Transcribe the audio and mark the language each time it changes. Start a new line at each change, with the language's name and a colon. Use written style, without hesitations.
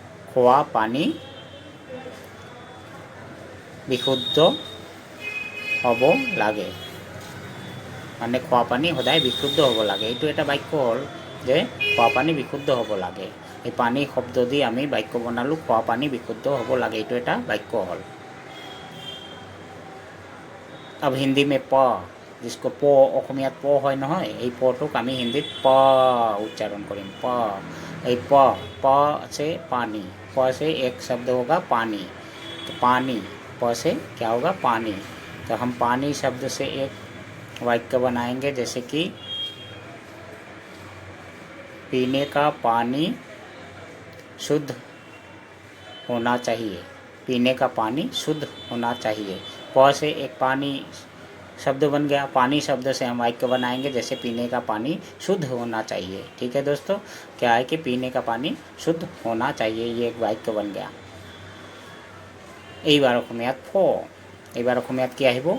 Assamese: খোৱা পানী বিশুদ্ধ হ'ব লাগে, মানে খোৱা পানী সদায় বিশুদ্ধ হ'ব লাগে, এইটো এটা বাক্য হ'ল যে খোৱা পানী বিশুদ্ধ হ'ব লাগে। এই পানী শব্দ দি আমি বাক্য বনালোঁ, খোৱা পানী বিশুদ্ধ হ'ব লাগে, এইটো এটা বাক্য হ'ল।
Hindi: अब हिंदी में प, जिसको प
Assamese: অসমীয়াত প হয় নহয়, এই পটোক আমি হিন্দীত প
Hindi: उच्चारण करें,
Assamese: प।
Hindi: এই प, प से पानी, प से एक शब्द होगा पानी, तो पानी, प से क्या होगा? पानी। तो हम पानी शब्द से एक वाक्य बनाएंगे, जैसे कि पीने का पानी शुद्ध होना चाहिए, पीने का पानी शुद्ध होना चाहिए। प से एक पानी शब्द बन गया, पानी शब्द से हम वाक्य बनाएंगे, जैसे पीने का पानी शुद्ध होना चाहिए। ठीक है दोस्तों, क्या है कि पीने का पानी शुद्ध होना चाहिए, ये एक वाक्य बन गया।
Assamese: এইবাৰ অসমীয়াত ফ, এইবাৰ অসমীয়াত কি আহিব?